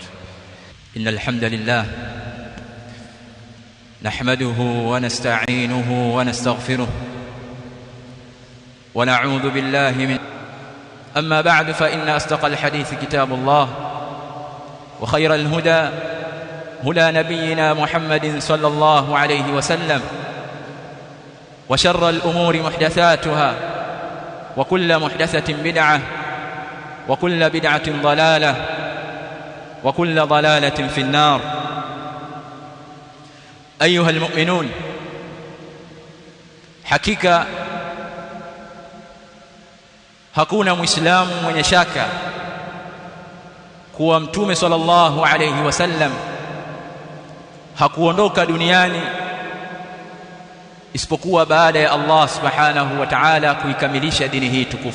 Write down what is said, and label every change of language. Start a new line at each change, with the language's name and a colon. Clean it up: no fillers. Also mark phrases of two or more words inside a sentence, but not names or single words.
Arabic: إن الحمد لله نحمده ونستعينه ونستغفره ونعوذ بالله من أما بعد فإن أصدق الحديث كتاب الله وخير الهدى هدى نبينا محمد صلى الله عليه وسلم وشر الأمور محدثاتها وكل محدثة بدعة وكل بدعة ضلالة وكل ضلالة في النار. أيها المؤمنون،
Swahili: hakika hakuna muislamu mwenye shaka kuwa mtume
Arabic: صلى الله عليه وسلم
Swahili: hakuondoka duniani isipokuwa baada ya
Arabic: الله سبحانه وتعالى
Swahili: kuikamilisha dini hii tukufu.